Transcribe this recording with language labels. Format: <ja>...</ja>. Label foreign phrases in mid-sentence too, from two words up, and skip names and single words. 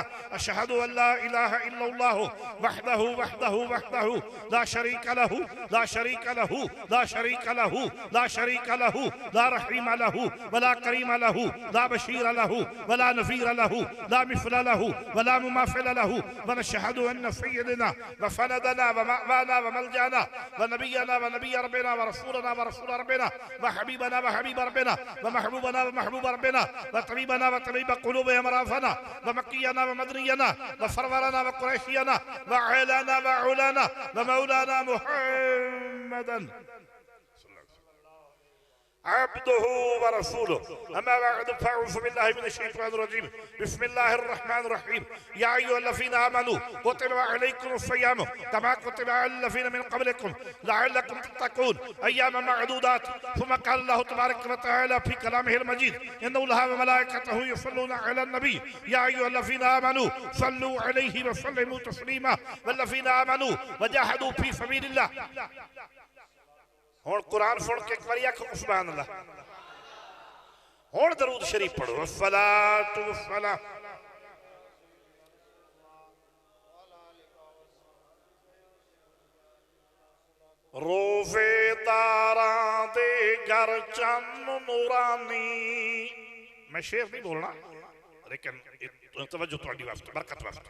<ar>أشهد أن لا إله إلا الله وحده لا شريك له لا رحيم له ولا كريم له لا بشير له ولا نذير له لا مثل له ولا مماثل له. ونشهد أن سيدنا وسندنا ومأوانا وملجأنا ونبينا ونبي ربنا ورسولنا ورسول ربنا وحبيبنا وحبيب ربنا ومحبوبنا ومحبوب ربنا وطبيبنا وطبيب قلوب أمراضنا ومكينا ومدنينا وسرورنا وقريشينا وعلانا وعلانا ومولانا محمدا عبده ورسوله. أما بعد فأعوذ بالله من الشيطان الرجيم. بسم الله الرحمن الرحيم. يا أيها الذين آمنوا كتب عليكم الصيام كما كتب على الذين من قبلكم لعلكم تتقون أياما معدودات. ثم قال الله تبارك وتعالى في كلامه المجيد إن الله وملائكته يصلون على النبي يا أيها الذين آمنوا صلوا عليه وسلموا تسليما والذين آمنوا وجاهدوا في سبيل الله.</ar> <skr>ہون قرآن سن کے ایک بار آکھو</skr> <ar>سبحان اللہ.</ar> <skr>ہون درود شریف پڑھو.</skr> <ar>الصلاۃ والسلام</ar> <skr>روزے داراں دے گھر چن نورانی. میں شعر نہیں بولنا لیکن توجہ تھوڑی واسطے برکت واسطے.</skr>